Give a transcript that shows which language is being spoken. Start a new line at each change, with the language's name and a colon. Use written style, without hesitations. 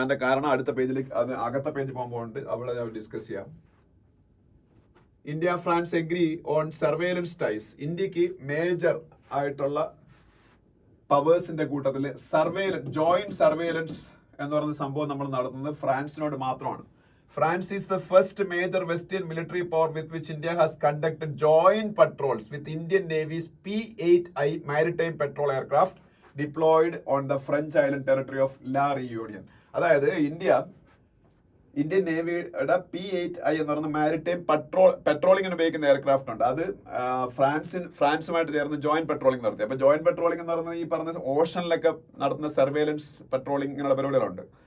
Malayalam: അതിന്റെ കാരണം അടുത്ത പേജിലേക്ക്, അത് അകത്ത പേജ് പോകുമ്പോൾ ഉണ്ട്, അവിടെ ഞാൻ ഡിസ്കസ് ചെയ്യാം.
English: India France agree on surveillance ties.
Malayalam: ഇന്ത്യക്ക് മേജർ ആയിട്ടുള്ള പവേഴ്സിന്റെ കൂട്ടത്തിൽ ജോയിന്റ് സർവേലൻസ് എന്ന് പറയുന്ന സംഭവം നമ്മൾ നടത്തുന്നത് ഫ്രാൻസിനോട് മാത്രമാണ്.
English: France is the first major Western military power with which India has conducted joint patrols with Indian Navy's P-8I maritime patrol aircraft deployed on the French island territory of La Réunion.
Malayalam: അതായത് Indian നേവിയുടെ P-8I എന്ന് പറയുന്ന maritime പെട്രോളിങ്ങിന് ഉപയോഗിക്കുന്ന aircraft ഉണ്ട്. അത് ഫ്രാൻസുമായിട്ട് ചേർന്ന് joint patrolling നടത്തി. അപ്പൊ joint patrolling എന്ന് പറയുന്നത് ഈ പറഞ്ഞ ഓഷനിലൊക്കെ നടത്തുന്ന സർവേലൻസ് പെട്രോളിംഗ് ഇങ്ങനെയുള്ള പരിപാടികളുണ്ട്.